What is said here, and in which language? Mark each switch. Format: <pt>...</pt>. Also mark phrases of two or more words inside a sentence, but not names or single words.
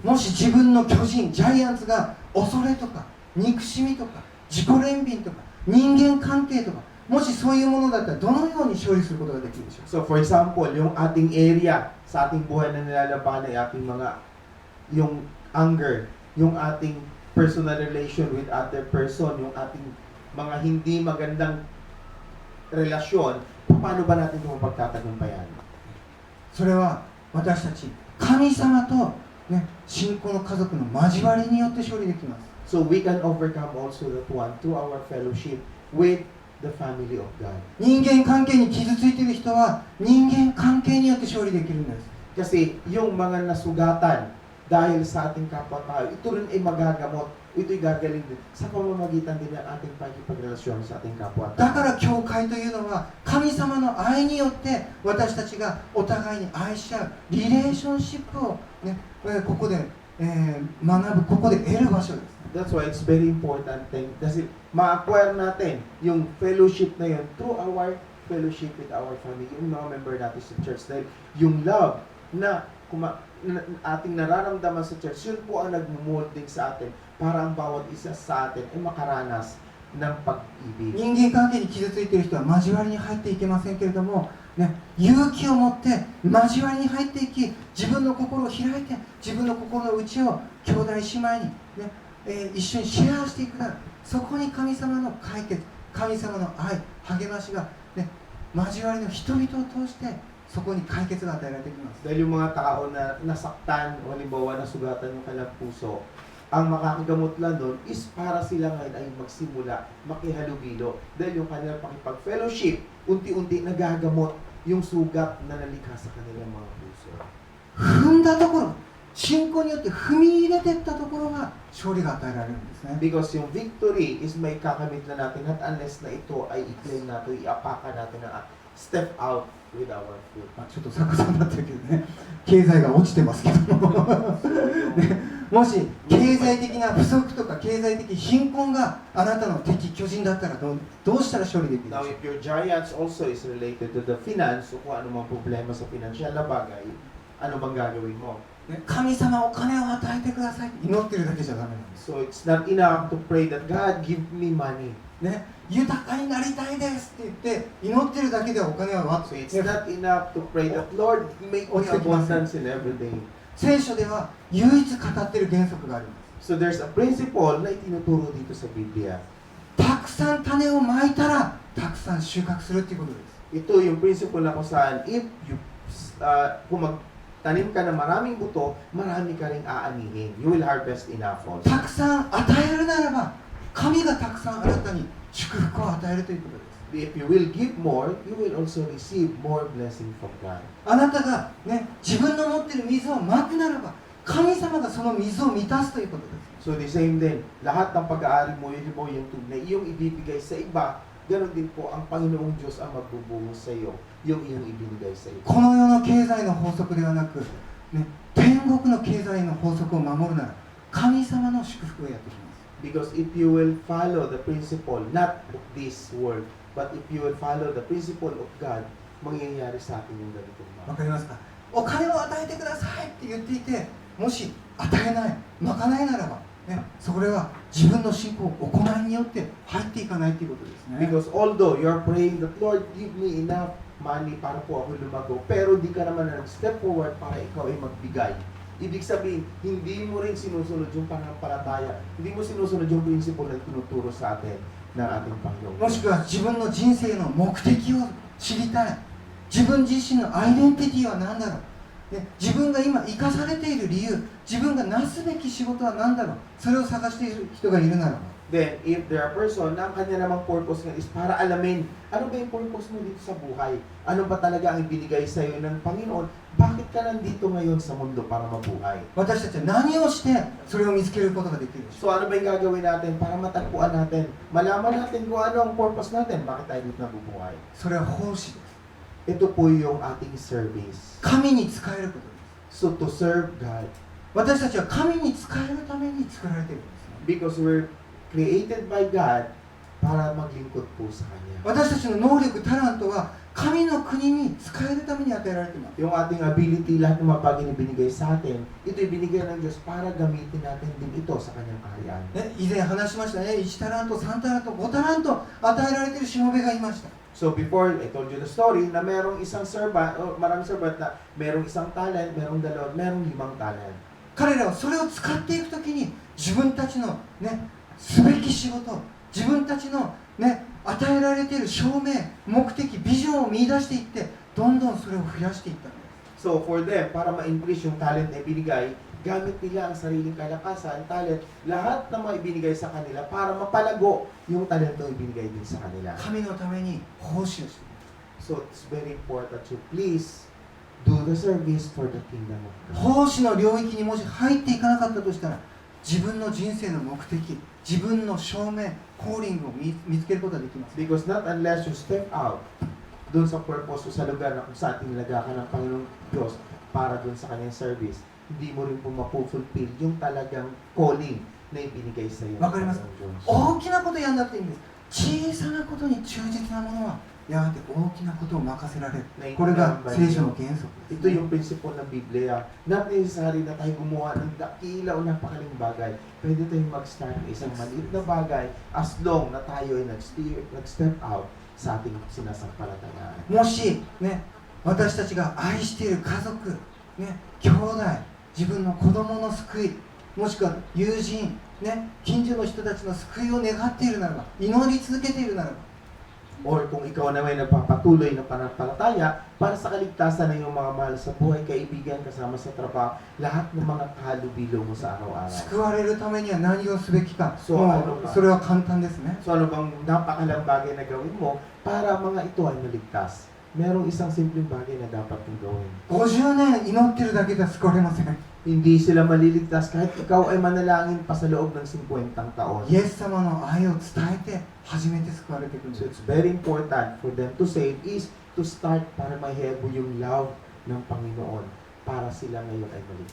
<ja>もし自分の巨人、ジャイアンツが恐れとか憎しみとか自己憐憫とか人間関係とか、もしそういうものだったらどのように勝利することができるでしょう。</ja> <en>So for example,</en> <tl>yung ating area sa ating buhay na nilalaban ay ating mga, yung anger, yung ating</tl> <en>personal relation with other person,</en> <tl>yung ating mga hindi magandang relasyon, paano ba natin ito mapagtatagumpayan?</tl> <ja>それは私たち神様と、ね、信仰の家族の交わりによって勝利できます。</ja> <en>So we can overcome also that one through our fellowship with the family of God.</en> <ja>人間関係に傷ついている人は人間関係によって勝利できるんです。</ja> <tl>Kasi yung mga nasugatan dahil sa ating kapwa-tao, ito rin ay magagamot, ito'y gagaling din sa pamamagitan din ng ating pagkipagrelasyon sa ating</tl> <ja>だ</ja> <tl>kapwa-tao.</tl> <ja>から教会というのは神様の愛によって私たちがお互いに愛し合うリレーションシップを、ね、ここで、学ぶ、ここで得る場所です。</ja> <en>That's why it's very important thing.</en> <tl>Kasi ma-acquire natin yung fellowship na yun</tl> <en>through our fellowship with our family,</en> <tl>yung mga member natin sa church. Dahil yung love na ating nararamdaman sa church, yun po ang nagmumolding sa atin para ang bawat isa sa atin ay makaranas ng pag-ibig.</tl> <ja>人間関係に傷ついている人は交わりに入っていけませんけれども、 ね、勇気を持って交わりに入っていき、自分の心を開いて、自分の心の内を兄弟姉妹に、ね一緒にシェアしていくなら、そこに神様の解決、神様の愛、励ましが、ね、交わりの人々を通してそこに解決が与えられてきます。</ja> <tl>Dahil yung mga tao na nasaktan o halimbawa nasugatan yung kanilang puso, ang makakagamot lang doon is para sila ngayon ay magsimula, makihalubilo. Dahil yung kanilang pakipag-fellowship, unti-unti nagagamot yung sugat na nalikha sa kanilang mga puso.</tl> <ja>踏んだところ、信仰によって踏み入れていったところが勝利が与えられるんですね。</ja> <tl>Because yung victory is may kakamit na natin</tl> <en>not unless</en> <tl>na ito ay i-claim natin, iapakan natin na</tl> <en>step out with our foot.</en> <ja>ちょっと逆さになってるけどね、経済が落ちてますけども、ね、もし経済的な不足とか経済的貧困があなたの敵巨人だったらどうしたら勝利できるでしょ</ja> <en>Now,</en> <ja>う</ja> <en>if your giants also is related to the finance</en> <tl>o kung ano mang problema sa financial na bagay, ano bang gagawin mo?</tl> <ja>ね、神様お金を与えてくださいって祈ってるだけじゃダメなんです、</ja> <en>So, it's not enough to pray that God give me money.</en> <ja>ね、豊かになりたいですって言って祈ってるだけではお金はわ</ja> <en>So, it's not enough to pray that Lord make me abundance in everything.</en> <ja>聖書では唯一語ってる原則があります。</ja> <en>So, there's a principle</en> <tl>na itinuturo dito sa Biblia.</tl> <ja>たくさん種をまいたらたくさん収穫するっていうことです。</ja> <tl>Ito yung principle na kung saan</tl> <en>if you,</en> <tl>kung magtanim ka ng maraming buto, marami ka ring aanihin.</tl> <en>You will harvest enough also.</en> <ja>たくさん与えるならば神がたくさんあなたに祝福を与えるということです。</ja> <en>If you will give more, you will also receive more blessing from God.</en> <ja>あなたが、ね、自分の持っている水をまくならば神様がその水を満たすということです。</ja> <en>So the same</en> <tl>din, lahat ng pag-aari mo, yun mo yung tubig na iyong ibibigay sa iba, ganoon din po ang Panginoong Diyos ang magbubuhos sa iyo, yung iyong ibinigay sa iba.</tl> <ja>この世の経済の法則ではなく、ね、天国の経済の法則を守るなら神様の祝福がやってきます。</ja> <en>Because if you will follow the principle, not of this world, but if you will follow the principle of God,</en> <tl>mangyayari sa atin yung ganitong</tl> <ja>わ</ja> <tl>mga.</tl> <ja>かりますか？お金を与えてくださいって言っていて、もし与えない、まかないならば、ね、それは自分の信仰、行いによって入っていかないということですね。</ja> <en>Because although you're praying that, Lord, give me enough money</en> <tl>para po ako lumago, pero di ka naman nag-step forward para ikaw ay magbigay. Ibig sabihin, hindi mo rin sinusunod yung pananampalataya, hindi mo sinusunod yung principle na tinuturo sa atin ng ating Panginoon.</tl> <ja>もしくは自分の人生の目的を知りたい。自分自身のアイデンティティは何だろう、ね、自分が今生かされている理由、自分がなすべき仕事は何だろう、それを探している人がいるならば、</ja> <en>Then, if there are person</en> <tl>na ang kanya namang purpose nga is para alamin, ano ba yung purpose mo dito sa buhay? Ano ba talaga ang ibinigay sa iyo ng Panginoon? Bakit ka nandito ngayon sa mundo para mabuhay?</tl> <ja>私たちは何をしてそれを見つけることができるでしょう。</ja> <tl>So, ano ba yung gagawin natin para matagpuan natin? Malaman natin kung ano ang purpose natin, bakit tayo dito nabubuhay?</tl> <ja>それは奉仕です。</ja> <tl>Ito po yung ating service.</tl> <ja>神に仕えることです。</ja> <en>So, to serve God,</en> <ja>私たちは神に仕えるために作られているんですね。</ja> <en>because we're created by God</en> <tl>para maglingkod po sa Kanya.</tl> <ja>私たちの能力、タラントは神の国に仕えるために与えられています。</ja> <tl>Yung ating ability, lahat ng mga bagay na binigay sa atin, ito ibinigay ng Diyos para gamitin natin din ito sa Kanyang kaharian.</tl> <ja>ね、以前話しましたね、1タラント、3タラント、5タラント与えられているしもべがいました。</ja> <en>So before, I told you the story</en> <tl>na merong isang servant, o maraming servant na merong isang talent, merong dalawa, merong 5 talent.</tl> <ja>彼らはそれを使っていくときに自分たちの、ね、すべき仕事、自分たちの、ね、与えられている証明、目的、ビジョンを見出していってどんどんそれを増やしていったんです。</ja> <en>So for them,</en> <tl>para ma-increase yung talent na ibinigay, gamit nila ang sariling kalakasan, talent, lahat na mga ibinigay sa kanila para mapalago yung talento ibinigay din sa kanila.</tl> <ja>神のために奉仕をしています。</ja> <en>So it's very important to please do the service for the kingdom of God.</en> <ja>奉仕の領域にもし入っていかなかったとしたら自分の人生の目的、自分の証明、コーリングを見つけることができます。</ja> <en>Because not unless you step out</en> <tl>dun sa purpose o sa lugar na kung saan tinalaga ka ng Panginoong Diyos para dun sa kanyang service, hindi mo rin po mapufulfill yung talagang calling na ibinigay sa iyo.</tl> <ja>わかります。大きなことやんなくていいんです。小さなことに忠実なものはやがて大きなことを任せられる。これが聖書の原則です、</ja> <tl>Ito yung principle ng Biblia. Not necessary na tayo gumawa ng dakila o napakaling bagay. Pwede tayong mag-start ng isang maliit na bagay</tl> <en>as long</en> <tl>na tayo ay nag-step out sa ating sinasampalatayaan.</tl> <ja>もしね、私たちが愛している家族、ね、兄弟、自分の子供の救い、もしくは友人、ね、近所の人たちの救いを願っているならば、祈り続けているならば、</ja> <tl>Or kung ikaw na may nagpapatuloy na pananampalataya para sa kaligtasan ng iyong mga mahal sa buhay, kaibigan, kasama sa trabaho, lahat ng mga kahalubilo mo sa araw-araw.</tl> <ja>救われるためには何をすべきか、そうもうそれは簡単ですね。</ja> <tl>So ano bang napakalang bagay na gawin mo para mga ito ay maligtas? Merong isang simpleng bagay na dapat mong gawin.</tl> <ja>50 年祈ってるだけでは救われません。</ja> <tl>Hindi sila maliligtas kahit ikaw ay manalangin pa sa loob ng 50 taon.</tl> <ja>イエス様の愛を伝えて初めて救われてくるん</ja> <en>So</en> <ja>です</ja> <en>it's very important for them to save is to start</en> <tl>para mahebo yung love ng Panginoon para sila ngayon ay maligtas.</tl>